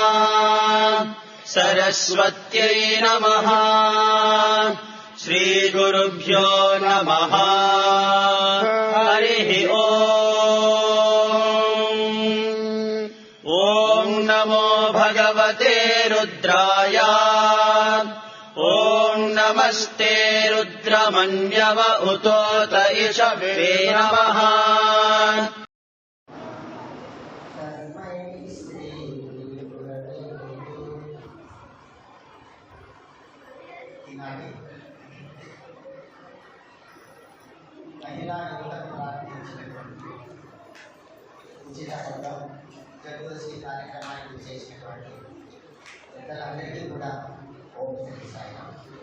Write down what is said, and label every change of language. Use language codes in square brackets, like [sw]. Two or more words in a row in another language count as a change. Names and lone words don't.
[sa] सरस्वत्यै नमः श्रीगुरुभ्यो नमः हरिः ॐ नमो भगवते रुद्राय ॐ नमस्ते रुद्रमन्यव उतोत इषवे नमः। [te] మహిళా యువతను ప్రార్థించినటువంటి ఉచిత సంఘం చతుర్దశి కార్యక్రమానికి చేసినటువంటి పెద్దలందరికీ కూడా ఓం శ్రీ సాయిరామ్.